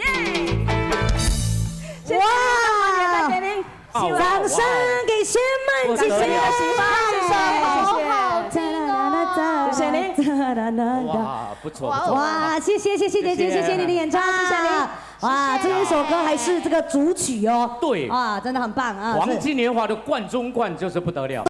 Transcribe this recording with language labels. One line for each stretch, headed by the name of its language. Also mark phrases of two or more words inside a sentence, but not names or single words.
Chinese: 哇！掌聲給薛孟姐姐，好好聽哦！謝謝你。哇，不錯。哇，謝謝姐姐，謝謝你的演唱，謝謝你。哇，這一首歌還是這個主曲哦。對。啊，真的很棒啊！黃金年華的冠中冠就是不得了。